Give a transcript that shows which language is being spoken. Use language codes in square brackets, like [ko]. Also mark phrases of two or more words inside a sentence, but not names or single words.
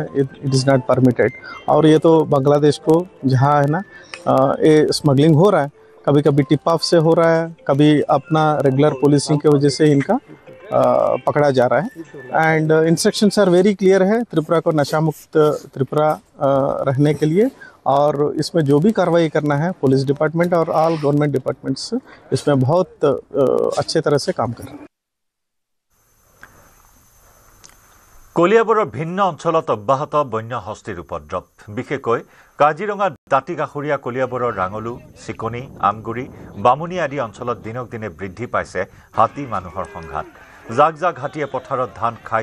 [en] It is not permitted [hi] और ये तो बांग्लादेश को जहाँ है ना ये स्मगलिंग हो रहा है कभी-कभी [en] tip off [hi] से हो रहा है कभी अपना [en] regular policing [hi] की वजह से इनका पकड़ा जा रहा है [en] and instructions are very clear [hi] है त्रिपुरा को नशा मुक्त त्रिपुरा रहने के लिए और इसमें जो भी कार्रवाई करना है [en] police department [hi] और [en] all government departments [hi] इसमें बहुत अच्छे तरह से काम कर रहे हैं [as] কলিয়াবৰৰ ভিন্ন অঞ্চলত অব্যাহত বন্য হস্তীৰ উপদ্ৰৱ বিশেষকৈ কাজিৰঙা দাঁতিকাষৰীয়া কলিয়াবৰৰ ৰাঙলু চিকনি আমগুৰি বামুনি আদি অঞ্চলত দিনক দিনে বৃদ্ধি পাইছে হাতী মানুহৰ সংঘাত জাক জাক হাতীয়ে পথাৰত ধান খাই